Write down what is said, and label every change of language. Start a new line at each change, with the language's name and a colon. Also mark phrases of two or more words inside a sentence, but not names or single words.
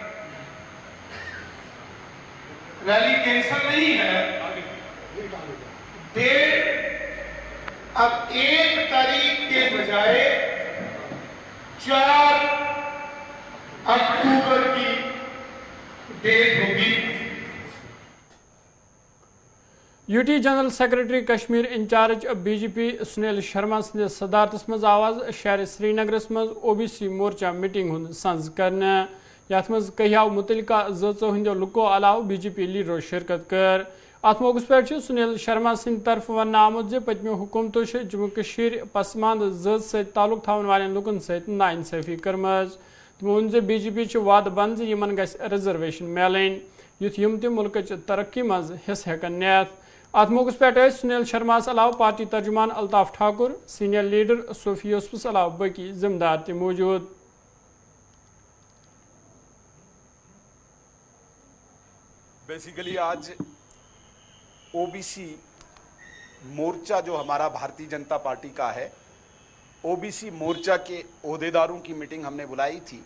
Hindi: रैली कैंसिल नहीं है, डेट अब 1 तारीख के बजाय 4 अक्टूबर की डेट होगी।
Kashmiri: यूटी
English: General Secretary
Kashmiri: कश्मीर इंचार्ज बीजेपी सुनील शर्मा सद सदारत मज आवाज शहर श्रीनगर मज ओबीसी मोर्चा मीटिंग हुंद संज करने, यथ मज कहियाव मुतलका जचो हंदो लुको अलाव बीजेपी लीडरो शिरकत कर। अत मौके पे सुनील शर्मा सद तरफ वन आमुत जे पतमो हुकूमतों जम्मू कश्मीर पसमानद जत सत ताल्लुक थावन वालें लुकन सत नाइंसाफी करमज। तमो वोन जे बीजेपी वाद बंद जे यमन गस रिजर्वेशन मिलन युथ यम ते मुल्कच तरक्की मज हिस्स हेकन नियत। अत मौके पे सुनील शर्मा अलाव पार्टी तर्जुमान अल्ताफ ठाकुर,
English: senior leader
Kashmiri: सोफी यूसुफ अलाव बाकी जिम्मेदार ते मौजूद।
Hindi: बेसिकली आज ओबीसी मोर्चा जो हमारा भारतीय जनता पार्टी का है, ओबीसी मोर्चा के ओहदेदारों की मीटिंग हमने बुलाई थी।